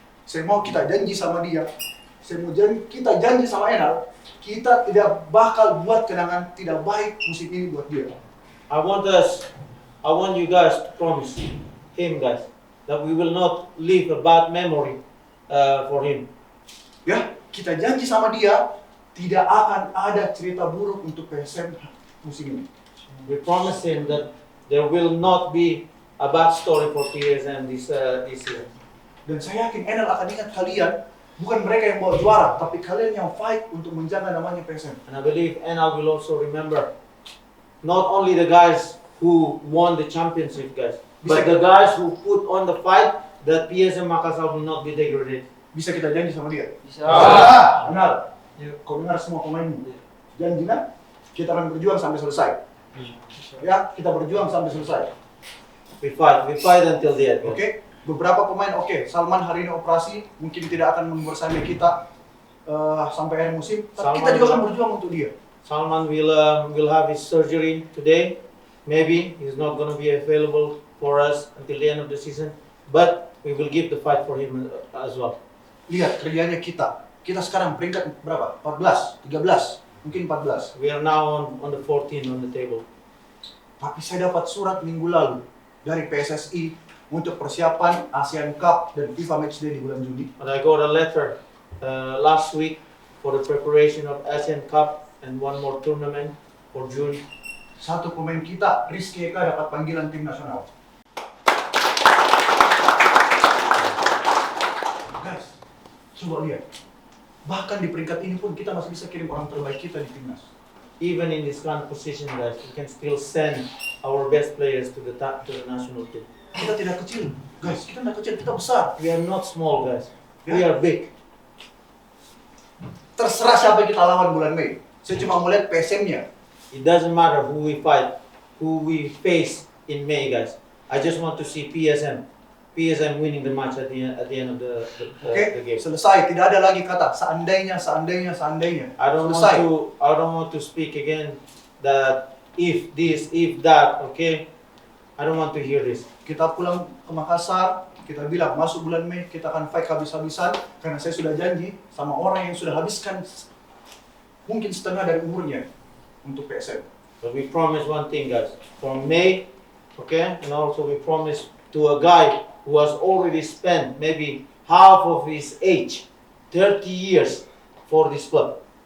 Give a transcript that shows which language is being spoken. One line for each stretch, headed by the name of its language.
Indonesian: Saya mau kita janji sama dia, kita janji sama Enal, kita tidak bakal buat kenangan tidak baik musim ini buat dia.
English: I want you guys to promise him, guys, that we will not leave a bad memory for him.
Indonesian: Ya, kita janji sama dia, tidak akan ada cerita buruk untuk PSM musim ini.
English: We promise him that there will not be a bad story for PSM this year.
Indonesian: Dan saya yakin Enal akan ingat kalian, bukan mereka yang bawa juara, tapi kalian yang fight untuk menjaga namanya PSM.
English: And I believe Enal will also remember not only the guys who won the championship, guys, but the guys who put on the fight that PSM Makassar will not be degraded.
Indonesian: Bisa kita janji sama dia? Bisa. Enal, kau dengar semua pemainmu. Janji nak, kita akan berjuang sampai selesai. Ya, kita berjuang sampai selesai.
English: We fight until the end. Oke?
Indonesian: Beberapa pemain Salman hari ini operasi, mungkin tidak akan bersama kita sampai akhir musim, tapi kita juga akan berjuang untuk dia.
English: Salman will have his surgery today. Maybe he's not going to be available for us until the end of the season, but we will give the fight for him as well.
Indonesian: Lihat kerjanya kita. Kita sekarang peringkat berapa? 14, 13, mungkin 14.
English: We are now on the 14 on the table.
Indonesian: Tapi saya dapat surat minggu lalu dari PSSI untuk persiapan ASEAN Cup dan FIFA Matchday di bulan Juni.
English: But I got a letter last week for the preparation of ASEAN Cup and one more tournament for June.
Indonesian: Satu pemain kita, Rizky Eka, dapat panggilan tim nasional. Guys, coba lihat. Bahkan di peringkat ini pun kita masih bisa kirim orang terbaik kita di timnas.
English: Even in this kind of position, guys, we can still send our best players to the national team.
Indonesian: Kita tidak kecil, guys. Kita tidak kecil, kita besar.
English: We are not small, guys. We are big.
Indonesian: Terserah siapa kita lawan bulan Mei. Saya cuma mau lihat PSM-nya.
English: It doesn't matter who we fight, who we face in May, guys. I just want to see PSM winning the match at the end of the Oke, game.
Indonesian: selesai. Tidak ada lagi kata seandainya.
English: I don't want to speak again that if this, if that. Okay, I don't want to hear this.
Indonesian: Kita pulang ke Makassar, kita bilang masuk bulan Mei kita akan fight habis-habisan karena saya sudah janji sama orang yang sudah habiskan mungkin setengah dari umurnya untuk PSM.
English: But we promise one thing, guys. From May, okay, and also we promise to a guy who has already spent maybe half of his age, 30 years for this club.